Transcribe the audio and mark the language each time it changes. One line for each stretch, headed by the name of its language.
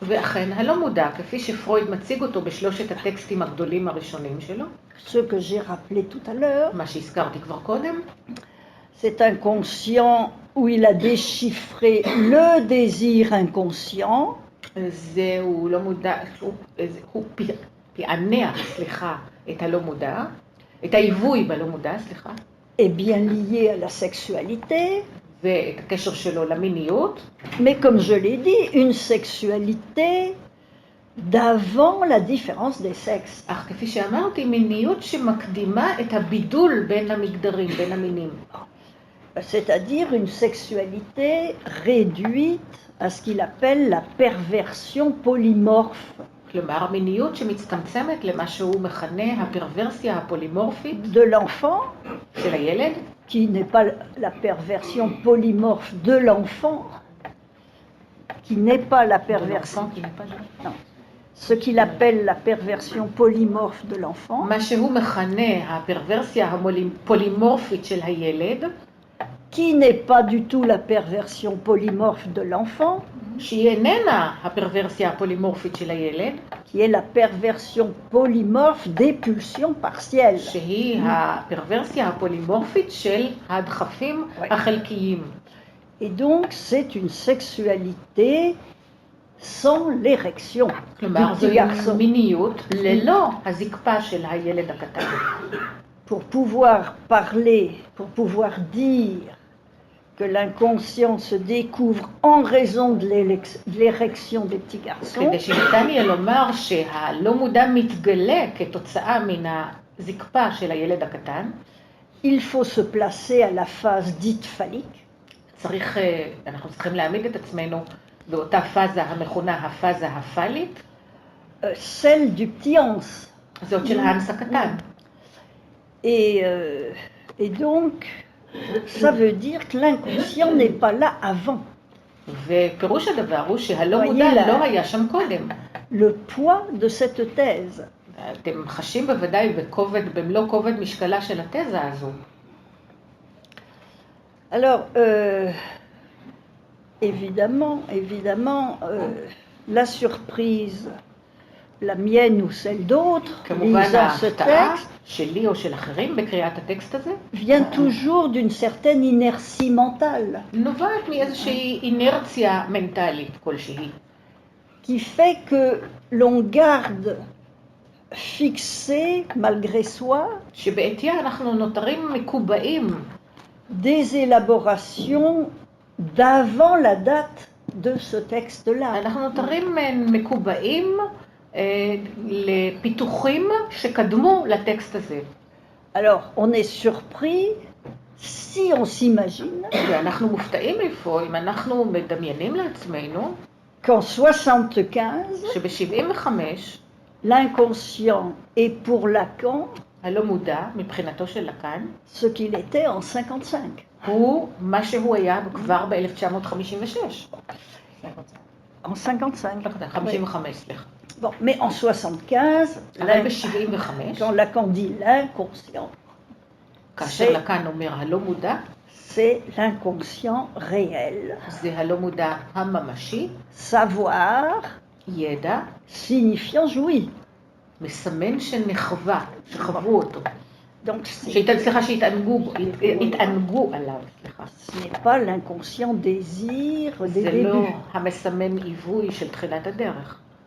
Hebrew: ואכן הלא מודע, כפי שפרויד מציג אותו בשלושת הטקסטים הגדולים הראשונים שלו,
French: ce que j'ai rappelé tout à l'heure,
Hebrew: מה שהזכרתי כבר קודם,
French: cet inconscient où il a déchiffré le désir inconscient,
Hebrew: זהו לא מודע, הוא פענח, את הלא מודע, את העיווי בלא מודע,
French: est bien lié à la sexualité,
Hebrew: ואת הקשר שלו למיניות,
French: mais comme je l'ai dit, une sexualité d'avant la différence des sexes.
Hebrew: אך כפי שאמרתי, מיניות שמקדימה את הבידול בין המגדרים, בין המינים.
French: C'est-à-dire une sexualité réduite à ce qu'il appelle la perversion polymorphe.
Hebrew: כלומר, מיניות שמצטמצמת למה שהוא מכנה הפרוורסיה הפולימורפית
French: de l'enfant,
Hebrew: של הילד,
French: qui n'est pas la perversion polymorphe de l'enfant, qui n'est pas la perversion, non, ce qu'il appelle la perversion polymorphe de l'enfant,
Hebrew: מה שהוא מכנה הפרוורסיה הפולימורפית של הילד,
French: qui n'est pas du tout la perversion polymorphe de l'enfant,
Hebrew: שהיא איננה הפרוורסיה הפולימורפית של הילד,
French: qui est la perversion polymorphe des pulsions partielles.
Hebrew: שהיא הפרוורסיה הפולימורפית של הדחפים החלקיים.
French: Et donc c'est une sexualité sans l'érection.
Hebrew: כלומר, זו מיניות ללא הזקפה של הילד הקטן.
French: Pour pouvoir parler, pour pouvoir dire que l'inconscient se découvre en raison de l'érection des petits garçons,
Hebrew: כדי שניתן יהיה לומר שהלא מודע מתגלה כתוצאה מן הזקפה של הילד הקטן,
French: il faut se placer à la phase dite phallique.
Hebrew: אנחנו צריכים להעמיד את עצמנו באותה פאזה המכונה הפאזה הפאלית,
French: celle du petit ans.
Hebrew: זאת של האנס הקטן.
French: Et donc, ça veut dire que l'inconscient n'est pas là avant.
Hebrew: ופירוש הדבר הוא שהלא מודע לא היה שם קודם.
French: Le poids de cette thèse.
Hebrew: אתם חשים בוודאי במלוא כובד משקלה של התזה הזו.
French: Alors, évidemment, la surprise, la mienne ou celle d'autres, lisant ce texte,
Hebrew: שלי או של אחרים בקריאת הטקסט הזה,
French: vient toujours d'une certaine inertie mentale,
Hebrew: נובעת מאיזושהי אינרציה מנטלית כלשהי,
French: qui fait que l'on garde fixé, malgré soi,
Hebrew: שבעתיה אנחנו נותרים מקובעים,
French: des élaborations d'avant la date de ce texte-là.
Hebrew: אנחנו נותרים מקובעים לפיתוחים שקדמו לטקסט הזה.
French: Alors, on est surpris si on s'imagine
Hebrew: ואנחנו מופתעים איפה, אם אנחנו מדמיינים לעצמנו,
French: qu'en 75,
Hebrew: שב-75,
French: l'inconscient est pour Lacan
Hebrew: הלא מודע, מבחינתו של לקאן,
French: ce qu'il était en 55.
Hebrew: הוא מה שהוא היה כבר ב-1956.
French: En 55.
Hebrew: 55, סליחה.
French: Bon, mais en 75, quand Lacan dit l'inconscient,
Hebrew: כאשר לקאן אומר הלא מודע,
French: c'est l'inconscient réel.
Hebrew: זה הלא מודע הממשי,
French: savoir,
Hebrew: ידע,
French: signifiant jouir.
Hebrew: מסמן שנחווה, שחוו אותו.
French: Donc,
Hebrew: שהתענגו עליו, סליחה.
French: Ce n'est pas l'inconscient désir des
Hebrew: זה
French: débuts.
Hebrew: לא המסמן עיווי של תחילת הדרך.